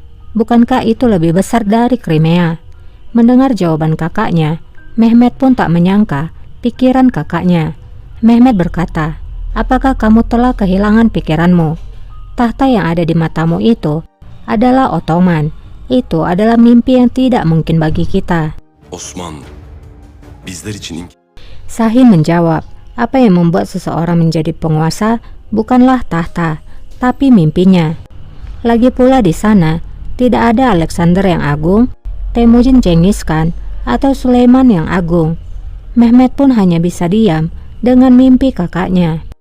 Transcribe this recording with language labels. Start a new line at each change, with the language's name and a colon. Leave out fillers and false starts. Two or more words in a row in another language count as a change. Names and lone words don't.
Indonesian: Bukankah itu lebih besar dari Crimea? Mendengar jawaban kakaknya, Mehmet pun tak menyangka pikiran kakaknya. Mehmet berkata, apakah kamu telah kehilangan pikiranmu? Tahta yang ada di matamu itu adalah Ottoman. Itu adalah mimpi yang tidak mungkin bagi kita.
Turkish: Osmanlı, bizler için
Indonesian: Sahin menjawab, apa yang membuat seseorang menjadi penguasa bukanlah tahta, tapi mimpinya. Lagi pula di sana tidak ada Alexander yang agung, Temujin Genghis Khan, atau Sulaiman yang agung. Mehmet pun hanya bisa diam dengan mimpi kakaknya.